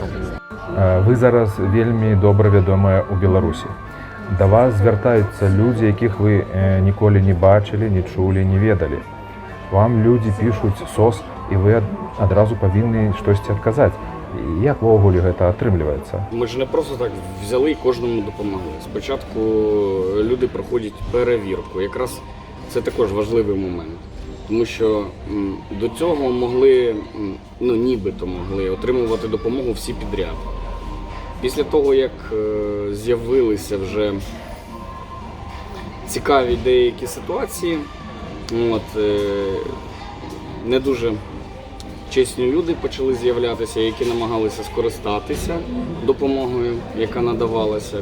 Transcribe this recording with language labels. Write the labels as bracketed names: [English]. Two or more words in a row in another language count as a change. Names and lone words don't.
[Belarusian] Вы зараз вельмі добра вядомыя ў Беларусі. Да вас звяртаюцца людзі, якіх вы ніколі не бачылі, не чулі, не ведалі. Вам людзі пішуць сос, і вы адразу павінны штосьці адказаць. Як увогуле гэта атрымліваецца? [Ukrainian] Ми ж не просто так взяли і кожному допомогли. Спочатку люди проходять перевірку. Якраз це також важливий момент. Тому що до цього могли, ну нібито могли отримувати допомогу всі підряд. Після того, як з'явилися вже цікаві деякі ситуації, не дуже чесні люди почали з'являтися, які намагалися скористатися допомогою, яка надавалася.